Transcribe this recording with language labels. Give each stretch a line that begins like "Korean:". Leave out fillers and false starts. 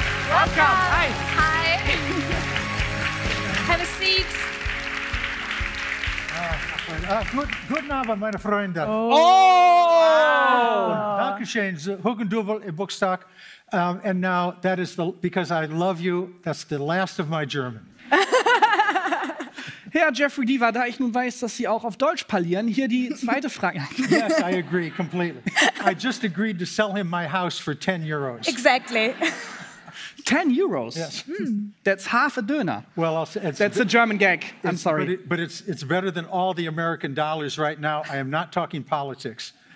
English: Welcome. Hi. Hi. Have a seat.
German: Guten Abend, meine Freunde. Dankeschön, Hugendubel in Bookstock.
English: And now that is because I love you, that's the last of my German.
German: Herr Jeffrey Deaver, da ich nun weiß, dass Sie auch auf Deutsch parlieren, hier die zweite Frage.
English: Yes, I agree completely. I just agreed to sell him my house for 10 euros. Exactly. 10 euros? Yes. That's half a döner. Well, That's a German gag. I'm sorry. But it's better than all the American dollars right now. I am not talking politics.